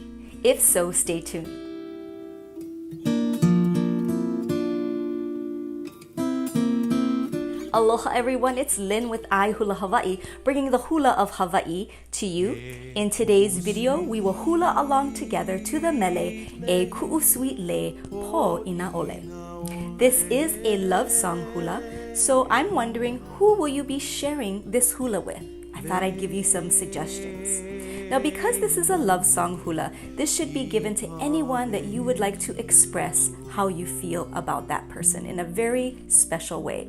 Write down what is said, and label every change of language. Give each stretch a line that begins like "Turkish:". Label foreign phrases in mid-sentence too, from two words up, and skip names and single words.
English: If so, stay tuned. Aloha everyone, it's Lynn with iHula Hawaii, bringing the hula of Hawaii to you. In today's video, we will hula along together to the mele e ku'usui le po ina ole. This is a love song hula, so I'm wondering, who will you be sharing this hula with? I thought I'd give you some suggestions. Now, because this is a love song hula, this should be given to anyone that you would like to express how you feel about that person in a very special way.